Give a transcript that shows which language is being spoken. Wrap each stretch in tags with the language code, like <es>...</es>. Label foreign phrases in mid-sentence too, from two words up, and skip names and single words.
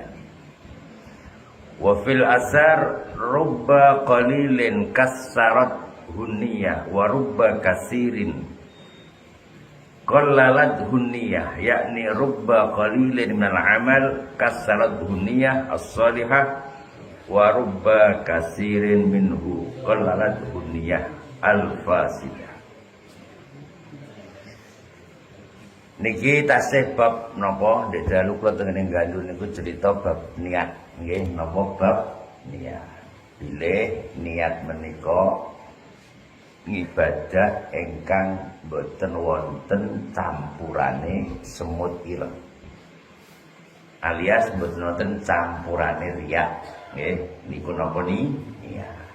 <ar>وفي الأثر رب قليل كثرته النية ورب كثير قللته النية يعني رب قليل من العمل كثرته النية الصالحة ورب كثير منه قللته النية الفاسدة.</ar> <jv>Niki tasih bab napa ndek dalu kula tengene nggalu niku cerita bab niat nggih, napa bab niat. Bilih niat menika ngibadah ingkang boten wonten campurane semut ireng, alias boten wonten campurane riya nggih, niku napa niat.</jv>